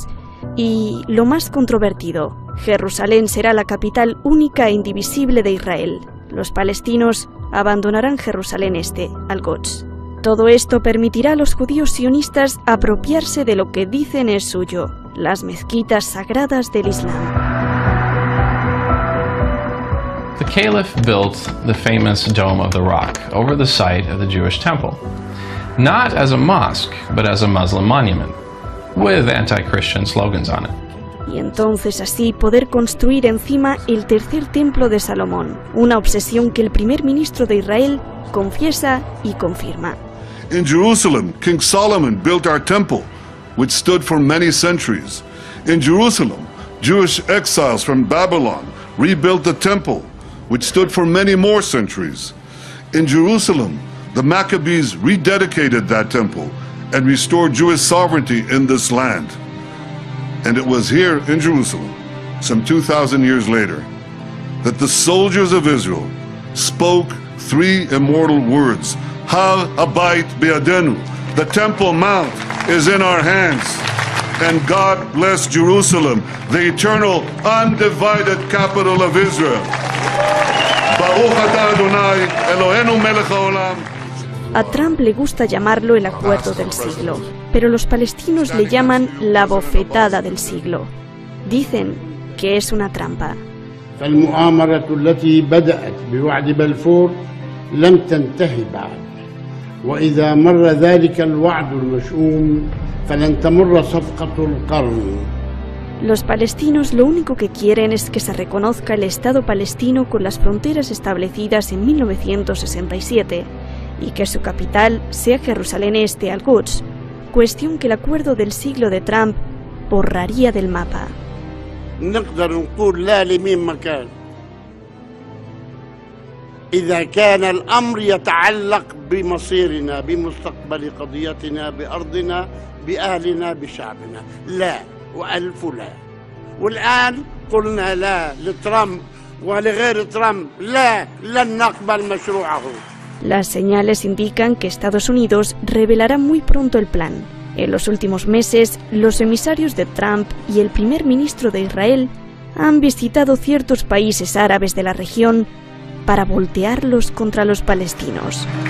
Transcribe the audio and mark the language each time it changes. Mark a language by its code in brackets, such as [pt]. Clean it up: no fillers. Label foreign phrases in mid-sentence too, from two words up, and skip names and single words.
[es] Y lo más controvertido, Jerusalén será la capital única e indivisible de Israel. Los palestinos abandonarán Jerusalén Este, al-Quds. Todo esto permitirá a los judíos sionistas apropiarse de lo que dicen es suyo, las mezquitas sagradas del Islam. [en] The Caliph built the famous Dome of the Rock over the site of the Jewish temple, not as a mosque, but as a Muslim monument, with anti-Christian slogans on it. [es] Y entonces así poder construir encima el tercer templo de Salomón, una obsesión que el primer ministro de Israel confiesa y confirma. [en] In Jerusalem, King Solomon built our temple, which stood for many centuries. In Jerusalem, Jewish exiles from Babylon rebuilt the temple, which stood for many more centuries. In Jerusalem, the Maccabees rededicated that temple and restored Jewish sovereignty in this land. And it was here in Jerusalem, some 2,000 years later, that the soldiers of Israel spoke three immortal words: [he] הר הבית בידינו, [en] the Temple Mount is in our hands, and God bless Jerusalem, the eternal, undivided capital of Israel. [he] ברוך אתה אדוני, אלוהינו מלך העולם. [es] A Trump le gusta llamarlo el acuerdo del siglo, pero los palestinos le llaman la bofetada del siglo. Dicen que es una trampa. [ar] فالمؤامرة التي بدأت بوعد بلفور لم تنتهي بعد، وإذا مر ذلك الوعد المشؤوم فلن تمر صفقة القرن. [es] Los palestinos lo único que quieren es que se reconozca el Estado palestino con las fronteras establecidas en 1967 y que su capital sea Jerusalén Este al-Quds, cuestión que el acuerdo del siglo de Trump borraría del mapa. [ar] نقدر نقول لا لمين مكان إذا كان الأمر يتعلق بمصيرنا بمستقبل قضيتنا بأرضنا بأهلنا بشعبنا لا وألف لا. والآن قلنا لا لترامب ولغير ترامب لا لن نقبل مشروعه. [es] Las señales indican que Estados Unidos revelará muy pronto el plan. En los últimos meses, los emisarios de Trump y el primer ministro de Israel han visitado ciertos países árabes de la región para voltearlos contra los palestinos.